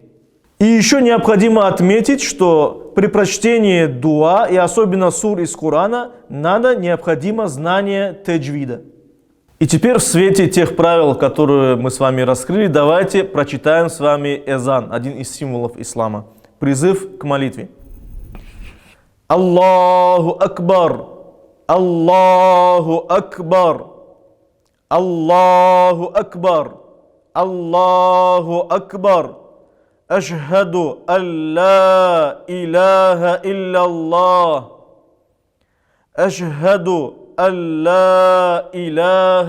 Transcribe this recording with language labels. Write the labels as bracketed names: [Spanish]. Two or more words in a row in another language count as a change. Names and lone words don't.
[Russian] И еще необходимо отметить, что при прочтении дуа, и особенно сур из Корана, необходимо знание таджвида. И теперь в свете тех правил, которые мы с вами раскрыли, давайте прочитаем с вами эзан, один из символов ислама. Призыв к молитве. [Arabic] الله أكبر الله أكبر الله أكبر الله أكبر. أشهد أن لا إله إلا الله أشهد أن لا إله